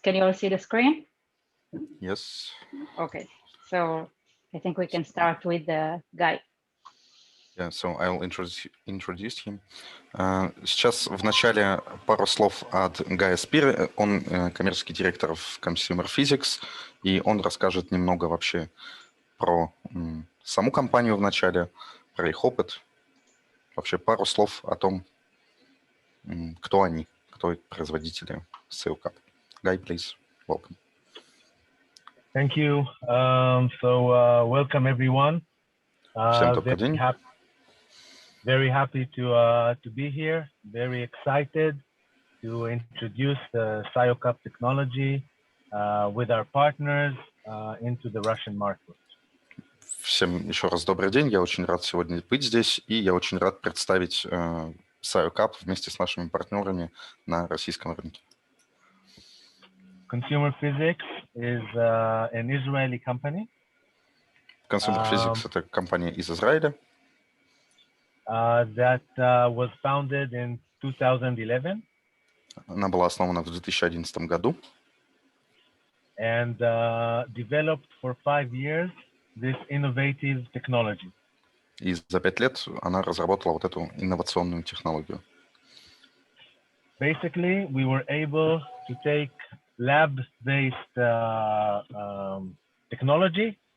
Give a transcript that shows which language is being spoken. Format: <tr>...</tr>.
<en>Can you all see the screen? Yes. Okay. So I think we can start with the guy. Yeah, so I'll introduce him.</en> <ru>Сейчас в начале пару слов от Гая Спира. Он коммерческий директор в Consumer Physics, и он расскажет немного вообще про саму компанию в начале, про их опыт. Вообще пару слов о том, кто они, кто производители SCiO Cup.</ru> <en>Guy, please, welcome. Thank you. Welcome everyone.</en> <ru>Всем добрый день.</ru> <en>Very happy to be here. Very excited to introduce the SCiO Cup technology with our partners into the Russian market.</en> <ru>Всем еще раз добрый день. Я очень рад сегодня быть здесь, и я очень рад представить SCiO Cup вместе с нашими партнерами на российском рынке.</ru> <en>Consumer Physics is an Israeli company.</en> <ru>Consumer Physics – это компания из Израиля.</ru> <en>That was founded in 2011.</en> <ru>Она была основана в 2011 году.</ru> <en>And developed for 5 years this innovative technology.</en> <ru>И за 5 лет она разработала вот эту инновационную технологию.</ru> <en>Basically, we were able to take lab-based technology.</en>